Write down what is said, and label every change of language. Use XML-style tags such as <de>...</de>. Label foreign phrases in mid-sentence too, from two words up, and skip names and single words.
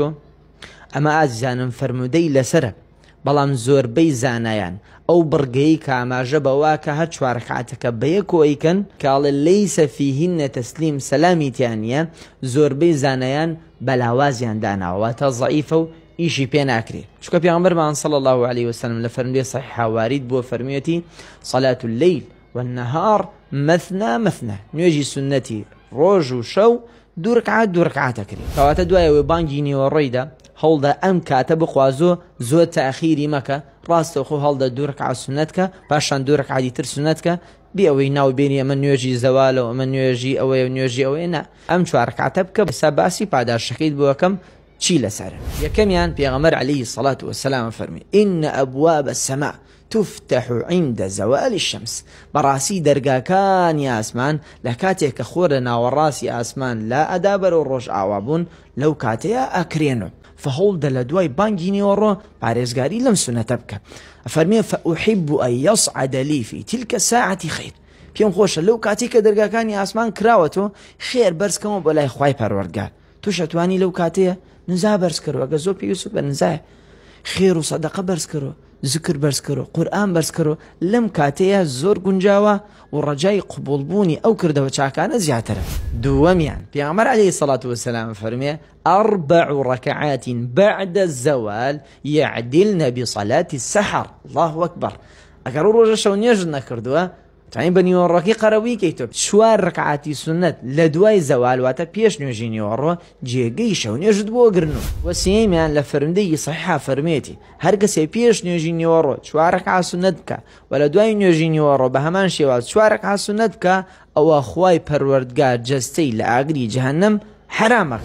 <ckb>ئەمە ئازیزانم فەرموودەی لەسرە، بەڵام زۆربەی زانایان ئەو بڕگەی کە ئاماژە بەوا کە هەر 4 ڕکعاتەکە بە یەکەوەیکەن کاڵێ</ckb> <ar>لەیسە فیهینە تەسلیم</ar> <ckb>سەلامی تیانە، زۆربەی زانایان بەلاوازیان داناوە تا زەعیفە و ئیشی پێ ناکرێت. چونکە پێغەمبەرمان</ckb> <ar>صلی الله علیه وسلم</ar> <ckb>لە فەرمودەی صحیحا وارد بووە فەرموویەتی</ckb> <ar>صلاة الليل والنهار مثنى مثنى،</ar> <ckb>نوێژی سونەتی ڕۆژ و شەو 2 ڕکعات 2 ڕکعات ئەکرێت. کەواتە دوایەوەی بانگی نیوەڕۆیدا هەوڵدا ئەم کاتە بخوازۆ زۆر تاخیری مەکە، ڕاستەوخۆ هەڵدە 2 ڕکعات سونەتکە، پاشان 2 ڕکعاتی تر سونەتکە، بێ ئەوەی ناوبێنی ئەمە نوێژی زەوالە و ئەمە نوێژی ئەوەیە و نوێژی ئەوەیە. نا، ئەم 4 ڕکعاتە بکە. ئێستا باسی پاداشەکەیت بۆەکەم چی لەسەرە؟ یەکەمیان پێغەمبەر</ckb> <ar>عەلەیهی الصەلاة وەسەلام فەرمی إن أبواب السماء تفتح عند زوال الشمس.</ar> <ckb>بەڕاستی دەرگاکانی ئاسمان لە کاتێک کە خۆرە ناوەڕاستی ئاسمان لا ئەدا بەرەو ڕۆژ ئاوابوون لەو کاتەیە ئەکرێنەوە. فهەوڵدە لە دوای بانگی نیوەڕۆ پارێزگاری لەم سونەتە بکە.</ckb> <ar>ئەفەرمێ فأحب أن يصعد لي في تلك الساعة خير.</ar> <ckb>پێم خۆشە لەو کاتی کە دەرگاکانی ئاسمان کراوەتەوە خێر بەرزکەمەوە بە لای خوای پەروەردگار. توش ئەتوانی لەو کاتەیە نزا بەرز کەرەوە، ئەگە زۆر پێویست بە نزایە، خێر و سەدەقە بەرز کەرەوە، ذکر بەرز کەرەوە، قورئان بەرز کەرەوە. لەم کاتەیە زۆر گونجاوە و ڕەجای قبوڵبوونی ئەو کردەوە چاکانە زیاترە. دووەمیان پێغەمبەر</ckb> <ar>عەلەیهی الصەلاة وەسەلام فەرمێ 4 ركعات بعد الزوال يعدلن بصلاة السحر. الله أكبر.</ar> <ckb>ئەگەر ڕۆژە شەو نوێژ نەکردووە تاین بە نیوەڕۆکی قەرەوی کەیتۆ 4 ڕکعاتی سونەت لە دوای زەوال واتە پێش نوێژی نیوەڕۆ جێگەی شەو نوێژت بۆ گرن. و سێمیان لە فەرمودەی صحیحا فەرمێتی هەر کەسێ پێش نوێژی نیوەڕۆ 4 ڕکعات سونەت بکە و لە دوای نوێژی نیوەڕۆ بە هەمان شێواز 4 ڕکعات سونەت بکە، ئەوە خوای پەروەردگار جەستەی لە ئاگری جەهەنەم حرامەکە.</ckb>